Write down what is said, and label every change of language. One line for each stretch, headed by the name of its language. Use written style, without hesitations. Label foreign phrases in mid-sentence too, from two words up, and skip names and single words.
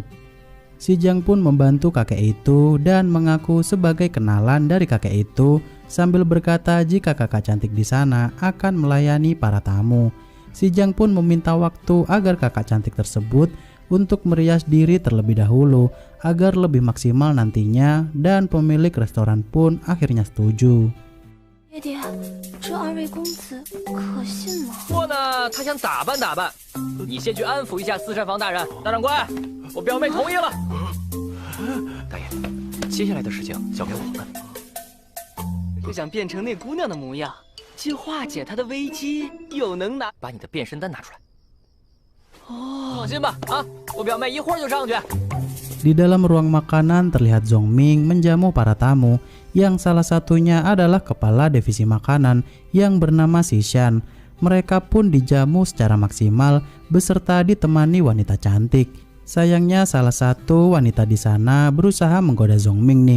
Indonesian: Si Jiang pun membantu kakek itu dan mengaku sebagai kenalan dari kakek itu sambil berkata jika kakak cantik di sana akan melayani para tamu. Si Jiang pun meminta waktu agar kakak cantik tersebut untuk merias diri terlebih dahulu agar lebih maksimal nantinya dan pemilik restoran pun akhirnya setuju.
Chinese: 爹爹，这2位公子可信吗？不过呢，他想打扮打扮，你先去安抚一下私膳房大人。大长官，我表妹同意了。大爷，接下来的事情交给我们。就想变成那姑娘的模样，既化解她的危机，又能把你的变身丹拿出来。哦，放心吧，啊，我表妹一会儿就上去。
Indonesian: Di dalam ruang makanan terlihat Zhongming menjamu para tamu yang salah satunya adalah kepala divisi makanan yang bernama Xishan. Mereka pun dijamu secara maksimal beserta ditemani wanita cantik. Sayangnya salah satu wanita di sana berusaha menggoda Zhongming nih.